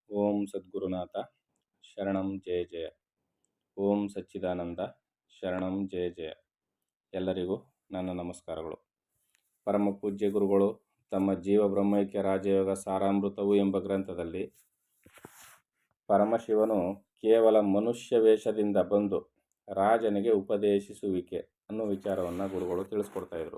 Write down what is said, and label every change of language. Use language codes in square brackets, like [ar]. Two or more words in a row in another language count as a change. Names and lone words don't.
[sa] ಓಂ ಸದ್ಗುರುನಾಥ ಶರಣಂ ಜಯ ಜಯ. ಓಂ ಸಚ್ಚಿದಾನಂದ ಶರಣಂ ಜಯ ಜಯ. [kn] ಎಲ್ಲರಿಗೂ ನನ್ನ ನಮಸ್ಕಾರಗಳು. ಪರಮ ಪೂಜ್ಯ ಗುರುಗಳು ತಮ್ಮ ಜೀವ ಬ್ರಹ್ಮೈಕ್ಯ ರಾಜಯೋಗ ಸಾರಾಮೃತವು ಎಂಬ ಗ್ರಂಥದಲ್ಲಿ ಪರಮಶಿವನು ಕೇವಲ ಮನುಷ್ಯ ವೇಷದಿಂದ ಬಂದು ರಾಜನಿಗೆ ಉಪದೇಶಿಸುವಿಕೆ ಅನ್ನೋ ವಿಚಾರವನ್ನು ಗುರುಗಳು ತಿಳಿಸ್ಕೊಡ್ತಾ ಇದ್ರು.